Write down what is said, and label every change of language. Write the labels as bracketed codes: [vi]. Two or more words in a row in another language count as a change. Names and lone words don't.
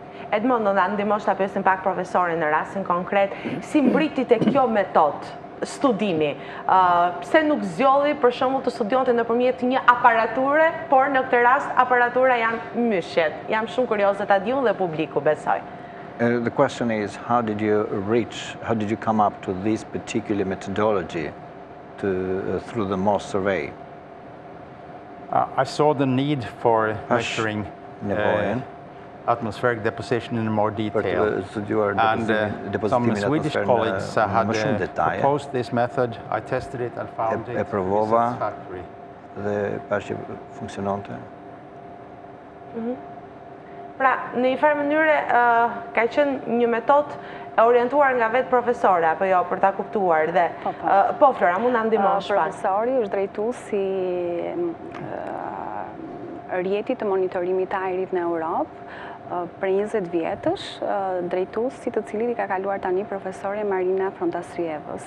[sq] Edmond, do të ndihmosh ta pyesim pak profesorin në rastin konkret, si mbriti te kjo metodë studimi? Pse nuk zgjodhi për shembull të studionte nëpërmjet një aparature, por në këtë rast aparatura janë myshjet? Jam shumë kurioze ta di unë dhe publiku, besoj. [en] The question is, how did you come up to this particular methodology through the MOS survey? I saw the need for measuring atmospheric deposition in more detail. And some Swedish colleagues had proposed this method. I tested it and found it satisfactory. [sq] Pra, në një farë mënyre ka qenë një metodë e orientuar nga vetë profesore, apo jo, për ta kuptuar dhe... Po, Flora, mund na ndihmosh pak. Profesori është drejtuesi rjetit të monitorimit të ajrit në Europë, për 20 vjetësh, drejtuesi të cilit i ka kaluar tani profesore Marina Frontasrievës.